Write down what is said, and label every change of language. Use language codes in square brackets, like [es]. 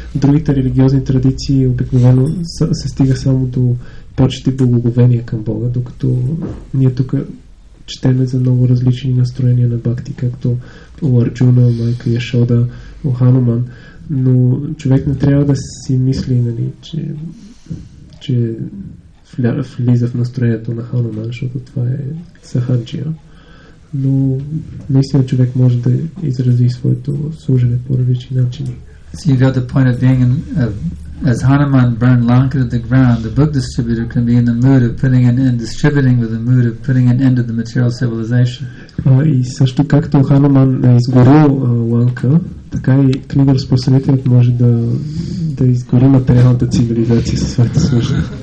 [bg] Другите религиозни традиции обикновено се стига само до почет и благоговение към Бога, докато ние тук четеме за много различни настроения на бхакти, както у Арджуна, майка Яшода, у Хануман, но човек не трябва да си мисли, че влиза в настроението на Хануман, защото това е сахаджия. Но наистина човек може да изрази своето служене по различни начини. [en] So you got the point of being as Hanuman burned Lanka to the ground, the book distributor can be in the mood of putting an end, distributing with the mood of putting an end to the material civilization. [bg] И също както Хануман е изгорил Ланка, така и книгоразпространителят може да изгори материалната цивилизация със своето служене.